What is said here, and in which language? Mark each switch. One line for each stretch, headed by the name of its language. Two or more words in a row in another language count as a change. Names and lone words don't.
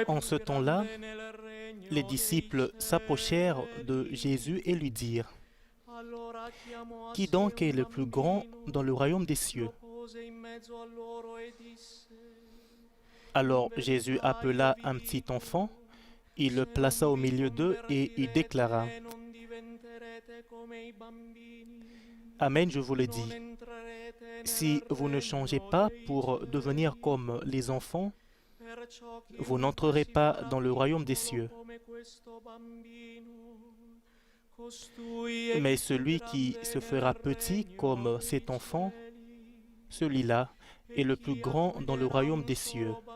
French: En ce temps-là,
Italian: entrerà nel regno
French: les
Italian: dei
French: disciples s'approchèrent de Jésus et lui dirent:
Italian: Allora chiamò a
French: Qui
Italian: sé
French: donc est
Italian: un
French: le plus grand
Italian: bambino,
French: dans le royaume des cieux?
Italian: pose in mezzo a loro e disse:
French: Alors Jésus appela un petit enfant, il le plaça au milieu d'eux et il déclara:
Italian: Non diventerete come i bambini.
French: Amen, je vous le dis, si vous ne changez pas pour devenir comme les enfants, vous n'entrerez pas dans le royaume des cieux. Mais celui qui se fera petit comme cet enfant, celui-là est le plus grand dans le royaume des cieux.